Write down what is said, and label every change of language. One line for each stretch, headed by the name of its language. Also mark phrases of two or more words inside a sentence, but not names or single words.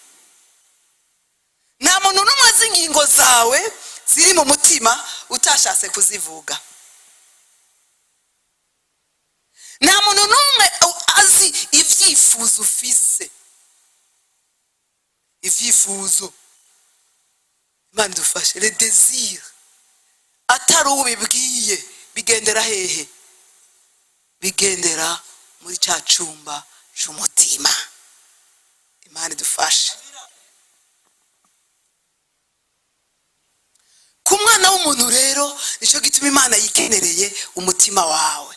Rundi: Nta muntu numwe azi ingingo zawe ziri mu mutima utashatse kuzivuga. Nta muntu numwe azi ivyifuzo ufise. Ivyifuzo, Imana dufashe,
French: le désir
Rundi: atari ubibwiye bigendera hehe? Bigendera muri cya cumba c'umutima. Imana dufashe. Ku mwana w'umuntu rero nico gituma Imana yikenereye umutima wawe.